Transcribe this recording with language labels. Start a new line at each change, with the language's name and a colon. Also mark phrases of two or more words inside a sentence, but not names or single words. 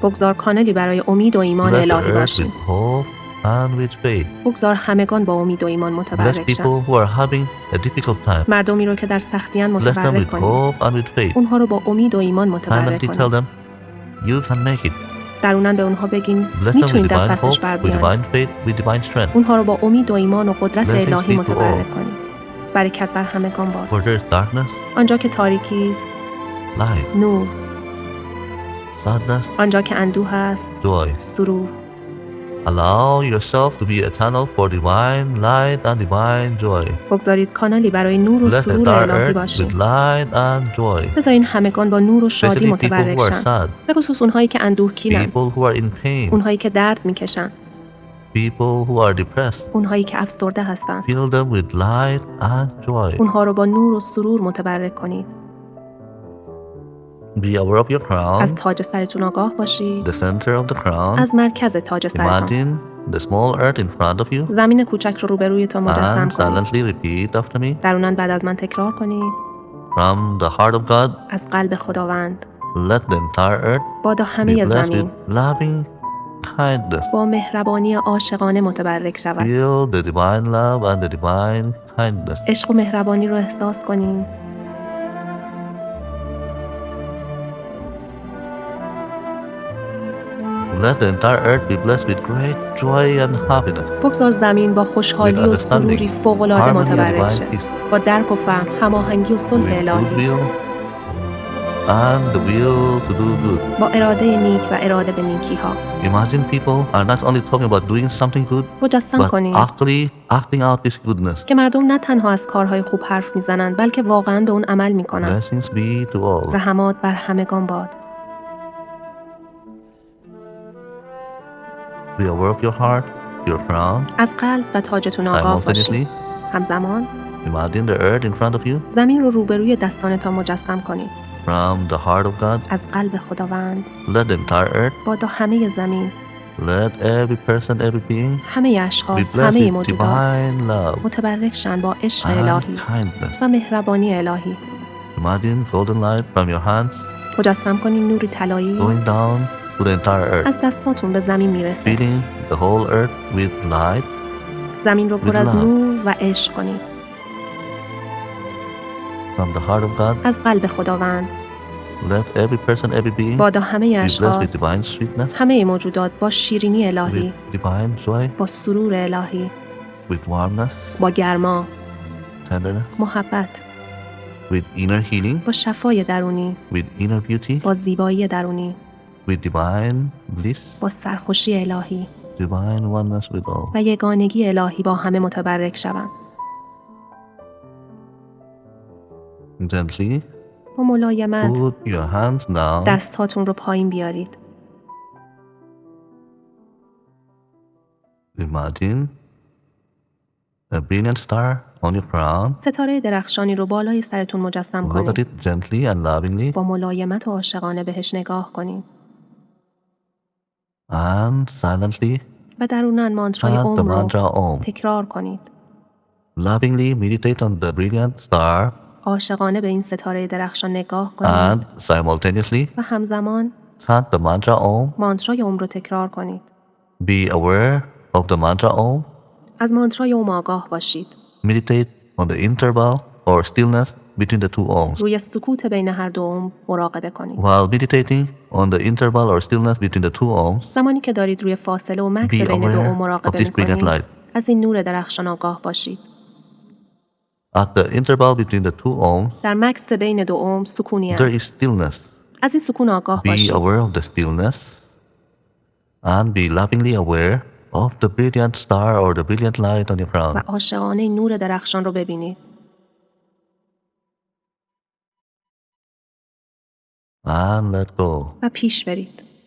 Persian: بگذار کانالی برای امید و ایمان
English: Bless the
Persian: الهی
English: earth
Persian: باشیم.
English: with hope and with faith.
Persian: بگذار همگان با امید و ایمان
English: Bless
Persian: متبرک شن.
English: people who are having a difficult time.
Persian: مردمی رو که در سختیان
English: Bless them
Persian: متبرک
English: with
Persian: کنید.
English: hope and with faith.
Persian: اونها رو با امید و ایمان متبرک
English: Silently tell
Persian: کنید.
English: them, you can make it.
Persian: درونن به اونها بگین
English: Bless them with
Persian: میتونید دست
English: divine
Persian: پسش
English: hope,
Persian: بر
English: with
Persian: بیاین.
English: divine faith, with divine strength.
Persian: اونها رو با امید و ایمان و قدرت
English: Blessings
Persian: الهی
English: be to
Persian: متبرک
English: all.
Persian: کنید. برکت بر همگان باد.
English: Where there is darkness,
Persian: آنجا که تاریکی است،
English: light,
Persian: نور.
English: sadness,
Persian: آنجا که اندوه است،
English: joy.
Persian: سرور.
English: Allow yourself to be a channel for divine light and divine joy.
Persian: بگذارید کانالی برای نور و
English: Bless the
Persian: سرور
English: entire
Persian: الهی
English: earth with
Persian: باشیم.
English: light and joy.
Persian: بذارین همگان با نور و شادی
English: Especially people
Persian: متبرک
English: who are
Persian: شن.
English: sad,
Persian: به خصوص اونهایی که اندوهگینن،
English: people who are in pain,
Persian: اونهایی که درد میکشن،
English: people who are depressed.
Persian: اونهایی که افسرده هستن.
English: Fill them with light and joy.
Persian: اونها رو با نور و سرور متبرک کنید.
English: Be aware of your crown,
Persian: از تاج سرتون آگاه باشید.
English: the center of the crown.
Persian: از مرکز تاج سرتان.
English: Imagine the small earth in front of you
Persian: زمین کوچک رو روبرویتان مجسم
English: and
Persian: کنید.
English: silently repeat after me.
Persian: درونن بعد از من تکرار کنید.
English: From the heart of God,
Persian: از قلب خداوند
English: let the entire earth
Persian: بادا
English: be
Persian: همه
English: blessed
Persian: زمین
English: with loving kindness.
Persian: با مهربانی عاشقانه متبرک شود.
English: Feel the divine love and the divine kindness.
Persian: عشق و مهربانی رو احساس کنید.
English: Let the entire earth be blessed with great joy and happiness.
Persian: بگذار زمین با خوشحالی و سروری فوق‌العاده متبرک شه. با درک و فهم، هماهنگی و صلح
English: With
Persian: الهی.
English: goodwill and the will to do good.
Persian: با اراده نیک و اراده به نیکی ها.
English: Imagine people are not only talking about doing something good,
Persian: مجسم
English: but
Persian: کنید
English: actually acting out this goodness.
Persian: که مردم نه تنها از کارهای خوب حرف میزنند بلکه واقعا به اون عمل میکنند.
English: Blessings be to all.
Persian: رحمات بر همگان باد.
English: Be aware of your heart, your crown.
Persian: از قلب و تاجتون آگاه باشید.
English: Simultaneously,
Persian: همزمان
English: imagine the earth in front of you.
Persian: زمین رو روبروی دستانتان مجسم کنید.
English: From the heart of God,
Persian: از قلب خداوند
English: let the entire earth,
Persian: بادا همه زمین،
English: let every person, every being
Persian: همه
English: be
Persian: اشخاص،
English: blessed
Persian: همه
English: with
Persian: موجودات
English: divine love
Persian: متبرک شن با عشق
English: and
Persian: الهی
English: kindness.
Persian: و مهربانی الهی.
English: Imagine golden light from your hands
Persian: مجسم کنید نوری طلایی
English: going down to the entire earth,
Persian: از دستاتون به زمین میرسه.
English: filling the whole earth with light.
Persian: زمین رو پر
English: with
Persian: از
English: love.
Persian: نور و عشق کنید.
English: From the heart of God,
Persian: از قلب خداوند
English: let every person, every being
Persian: بادا همه
English: be blessed with
Persian: اشخاص،
English: divine sweetness,
Persian: همه موجودات با شیرینی الهی،
English: with divine joy,
Persian: با سرور الهی،
English: with warmness,
Persian: با گرما،
English: tenderness,
Persian: محبت،
English: with inner healing,
Persian: با شفای درونی،
English: with inner beauty,
Persian: با زیبایی درونی،
English: with divine bliss,
Persian: با سرخوشی الهی
English: divine oneness with all.
Persian: و یگانگی الهی با همه متبرک شوند.
English: Gently
Persian: با ملایمت
English: put your hands down.
Persian: دستهاتون رو پایین بیارید.
English: Imagine a brilliant star on your crown.
Persian: ستاره درخشانی رو بالای سرتون مجسم
English: Look at
Persian: کنید.
English: it gently and lovingly,
Persian: با ملایمت و عاشقانه بهش نگاه کنید.
English: and silently
Persian: و درونن مانترای
English: chant the
Persian: اوم رو
English: mantra Om.
Persian: تکرار کنید.
English: Lovingly meditate on the brilliant star
Persian: عاشقانه به این ستاره درخشان نگاه کنید
English: and simultaneously
Persian: و همزمان
English: chant the mantra Om.
Persian: مانترای اوم رو تکرار کنید.
English: Be aware of the mantra Om.
Persian: از مانترای اوم آگاه باشید.
English: Meditate on the interval or stillness between the two Oms.
Persian: روی سکوت بین هر دو اوم مراقبه کنید.
English: While meditating on the interval or stillness between the two Oms,
Persian: زمانی که دارید روی فاصله و مکس
English: be
Persian: بین دو اوم
English: aware
Persian: مراقبه
English: of this brilliant
Persian: می‌کنید،
English: light.
Persian: از این نور درخشان آگاه باشید.
English: At the interval between the two Oms,
Persian: در مکس بین دو اوم سکونی
English: there is
Persian: است.
English: stillness.
Persian: از این سکون آگاه
English: Be
Persian: باشید.
English: aware of the stillness and be lovingly aware of the brilliant star or the brilliant light on your
Persian: و
English: crown.
Persian: عاشقانه این نور درخشان رو ببینید.
English: And let go.
Persian: و پیش برید.